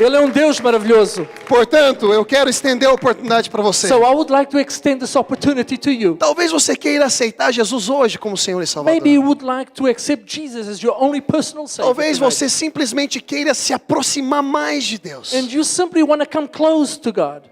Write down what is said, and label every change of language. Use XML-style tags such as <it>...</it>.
<pt>Ele é um Deus maravilhoso. Portanto, eu quero estender a oportunidade para você.</pt> <en>So I would like to extend this opportunity to you.</en> <pt>Talvez você queira aceitar Jesus hoje como Senhor e Salvador.</pt> <en>Maybe you would like to accept Jesus as your only personal Savior.</en> <pt>Talvez</pt> <en>tonight.</en> <pt>você simplesmente queira se aproximar mais de Deus.</pt> <en>And you simply want to come close to God.</en>